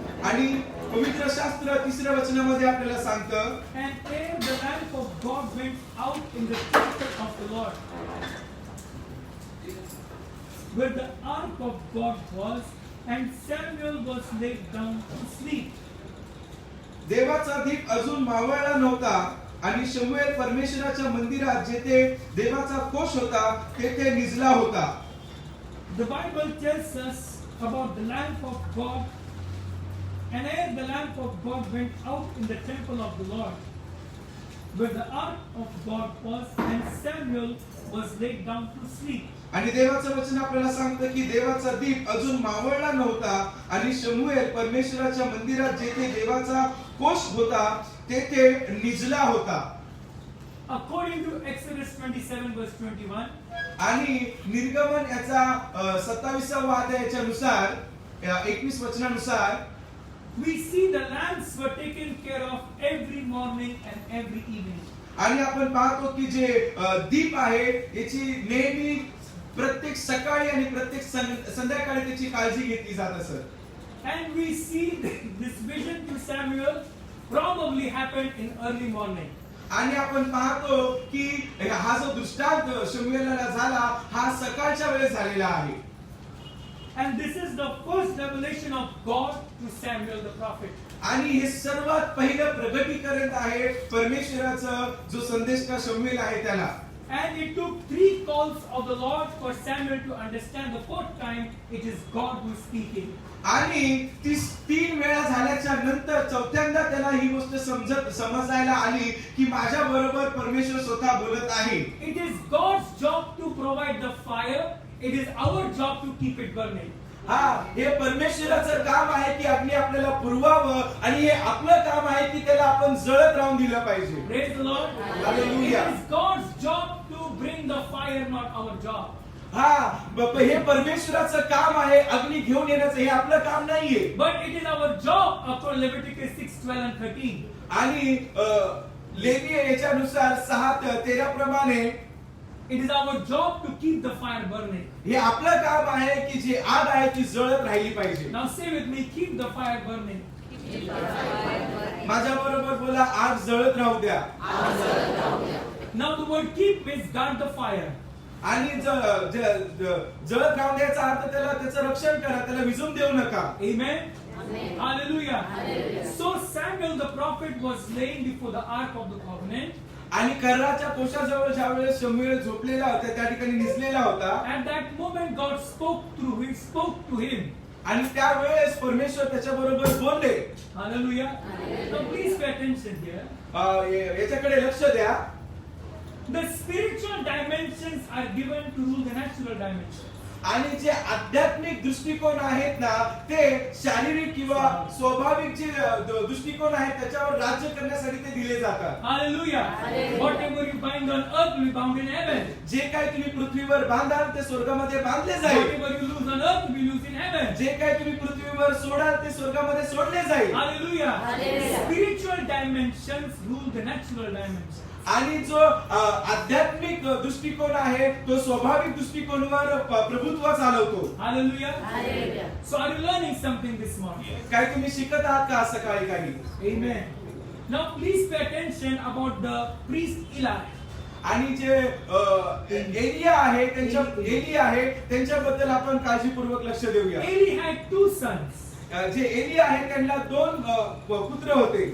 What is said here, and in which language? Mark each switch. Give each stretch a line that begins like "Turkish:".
Marathi: आणि पवित्र शास्त्र 3ऱ्या वचनामध्ये आपल्याला सांगतं,
English: And ere the lamp of God went out in the temple of the Lord, where the ark of God was, and Samuel was laid down to sleep.
Marathi: देवाचा दीप अजून मावळला नव्हता आणि शमूएल परमेश्वराच्या मंदिरात जेथे देवाचा कोश होता तेथे निजला होता.
English: The Bible tells us about the lamp of God. And ere the lamp of God went out in the temple of the Lord, where the ark of God was, and Samuel was laid down to sleep.
Marathi: आणि देवाचं वचन आपल्याला सांगतं की देवाचा दीप अजून मावळला नव्हता आणि शमूएल परमेश्वराच्या मंदिरात जेथे देवाचा कोश होता तेथे निजला होता.
English: According to Exodus 27 verse 21,
Marathi: आणि निर्गमन याचा 27व्या अध्यायाच्या नुसार 21 वचनानुसार
English: we see the lamps were taken care of every morning and every evening.
Marathi: आणि आपण पाहतो की जे दीप आहे याची नेहमी प्रत्येक सकाळी आणि प्रत्येक संध्याकाळी त्याची काळजी घेतली जात असत.
English: And we see this vision to Samuel probably happened in early morning.
Marathi: आणि आपण पाहतो की हा जो दृष्टांत शमूएलला झाला हा सकाळच्या वेळेस झालेला आहे.
English: And this is the first revelation of God to Samuel the prophet.
Marathi: आणि हे सर्वात पहिलं प्रगटीकरण आहे परमेश्वराचा जो संदेशका शमूएल आहे त्याला.
English: And it took 3 calls of the Lord for Samuel to understand the 4th time it is God who is speaking.
Marathi: आणि 3 वेळा झाल्याच्या नंतर चौथ्यांदा त्याला ही गोष्ट समजायला आली की माझ्या बरोबर परमेश्वर स्वतः बोलत आहे.
English: It is God's job to provide the fire. It is our job to keep it burning.
Marathi: हा हे परमेश्वराचं काम आहे की अग्नी आपल्याला पुरवावं आणि हे आपलं काम आहे की त्याला आपण जळत राहून दिलं पाहिजे.
English: Praise the Lord. Hallelujah. It is God's job to bring the fire, not our job.
Marathi: हे परमेश्वराचं काम आहे अग्नी घेऊन येण्याचं, हे आपलं काम नाहीये.
English: But it is our job according to Leviticus 6:12 and 13.
Marathi: आणि लेवी याच्यानुसार 6:13 प्रमाणे
English: it is our job to keep the fire burning.
Marathi: हे आपलं काम आहे की जी आग आहे ती जळत राहिली पाहिजे.
English: Now say with me, keep the fire burning.
Marathi: माझ्या बरोबर बोला, आग जळत राहू द्या.
English: Now the word keep means guard the fire.
Marathi: आणि जळत राहू द्यायचा अर्थ त्याला त्याचं रक्षण करा, त्याला विझून देऊ नका.
English: Amen. Hallelujah. So Samuel the prophet was laying before the ark of the covenant.
Marathi: आणि कर्राच्या कोशाजवळ ज्यावेळेस शमूएल झोपलेला होता त्या ठिकाणी निजलेला होता.
English: At that moment God spoke to him.
Marathi: आणि त्यावेळेस परमेश्वर त्याच्या बरोबर बोलले.
English: Hallelujah. Now please pay attention here.
Marathi: याच्याकडे लक्ष द्या.
English: The spiritual dimensions are given to rule the natural dimensions.
Marathi: आणि जे आध्यात्मिक दृष्टिकोन आहेत ना ते शारीरिक किंवा स्वाभाविक जे दृष्टिकोन आहेत त्याच्यावर राज्य करण्यासाठी ते दिले जातात.
English: Hallelujah. Whatever you bind on earth will be bound in heaven.
Marathi: जे काही तुम्ही पृथ्वीवर बांधाल ते स्वर्गामध्ये बांधले जाईल.
English: Whatever you lose on earth will be loosed in heaven.
Marathi: जे काही तुम्ही पृथ्वीवर सोडाल ते स्वर्गामध्ये सोडले जाईल.
English: Hallelujah. Spiritual dimensions rule the natural dimensions.
Marathi: आणि जो आध्यात्मिक दृष्टिकोन आहे तो स्वाभाविक दृष्टिकोनावर प्रभुत्व चालवतो.
English: Hallelujah. So are you learning something this morning?
Marathi: काय तुम्ही शिकत आहात का सकाळी काही?
English: Amen. Now please pay attention about the priest Eli.
Marathi: आणि जे एलिया आहे त्यांच्याबद्दल आपण काळजीपूर्वक लक्ष देऊया.
English: Eli had 2 sons.
Marathi: जे एलिया आहे त्यांना 2 पुत्र होते,